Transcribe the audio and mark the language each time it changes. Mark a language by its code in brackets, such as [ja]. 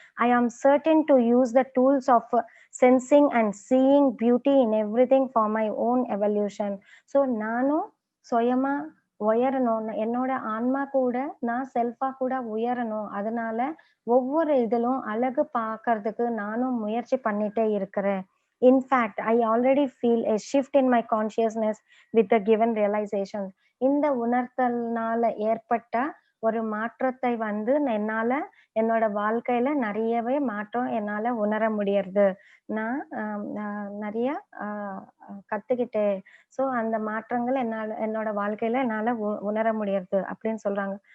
[en] I am certain to use the tools of sensing and seeing beauty in everything for my own evolution. [ta] So, நானும் சுயமா உயரணும். என்னோட ஆன்மா கூட நான் செல்ஃபா கூட உயரணும். அதனால ஒவ்வொரு இதிலும் அழகு பார்க்கறதுக்கு நானும் முயற்சி பண்ணிட்டே இருக்கிறேன். [en] In fact, I already feel a shift in my consciousness with the given realization. [ta] இந்த உணர்த்தல்னால ஏற்பட்ட ஒரு மாற்றத்தை வந்து என்னால என்னோட வாழ்க்கையில நெறையவே மாற்றம் என்னால உணர முடியறது. நான் நெறைய அ கத்துக்கிட்டேன். ஸோ அந்த மாற்றங்கள் என்னோட வாழ்க்கையில என்னால உணர முடியறது அப்படின்னு சொல்றாங்க.